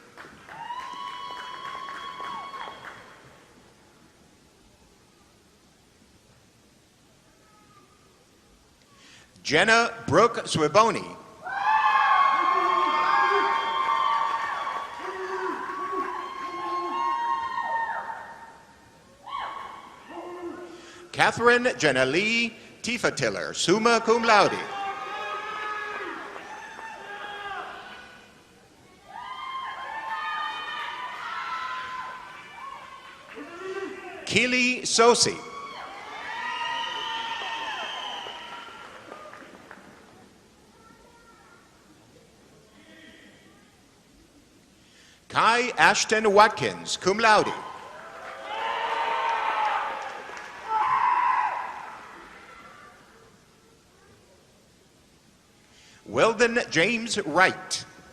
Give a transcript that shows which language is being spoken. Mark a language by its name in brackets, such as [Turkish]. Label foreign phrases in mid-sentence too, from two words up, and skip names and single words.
[English] Jenna Brooke Swiboni. Catherine Jenna Lee Tifatiller, [Latin] summa cum laude. [English] Keely Sosi. Kai Ashton Watkins, [Latin] cum laude. [English] Weldon James Wright.